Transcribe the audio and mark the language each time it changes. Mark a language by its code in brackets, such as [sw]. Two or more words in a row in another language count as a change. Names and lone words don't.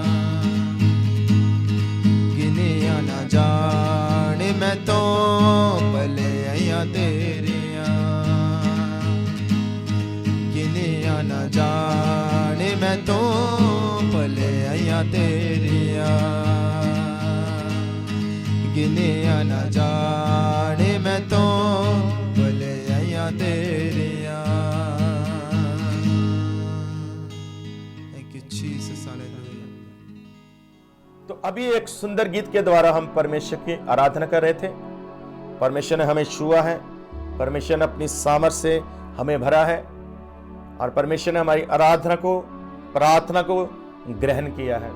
[pa] ਗਿਣੀਆਂ ਨਾ ਜਾਣੇ ਮੈਂ ਤਾਂ ਭਲਾਈਆਂ ਤੇਰੀਆਂ ਗਿਣੀਆਂ ਨਾ ਜਾਣੇ ਮੈਂ ਤਾਂ ਭਲਾਈਆਂ ਤੇਰੀਆਂ ਗਿਣੀਆਂ ਨਾ ਜਾਣੇ ਮੈਂ ਤਾਂ ਭਲਾਈਆਂ ਤੇਰੀਆਂ। [en] Thank you Jesus hallelujah. [hi] तो अभी एक सुंदर गीत के द्वारा हम परमेश्वर की आराधना कर रहे थे। परमेश्वर ने हमें छुआ है, परमेश्वर ने अपनी सामर्थ से हमें भरा है और परमेश्वर ने हमारी आराधना को, प्रार्थना को ग्रहण किया है।